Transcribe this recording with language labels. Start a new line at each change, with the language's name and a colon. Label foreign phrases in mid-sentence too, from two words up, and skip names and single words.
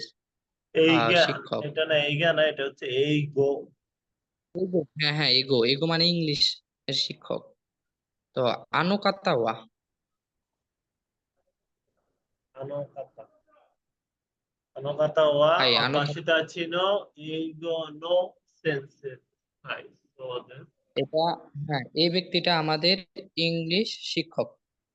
Bangla: এইগা, শিক্ষক। এটা না, এইগা না, এটা হচ্ছে এই গো। এগো, হ্যাঁ হ্যাঁ, এগো, এগো মানে ইংলিশ এর শিক্ষক।
Japanese: তো あの方は, あの方 あの方ははい、私たちの英語の先生。はい、そうです。
Bangla: এটা, হ্যাঁ, এই ব্যক্তিটা আমাদের ইংলিশ শিক্ষক।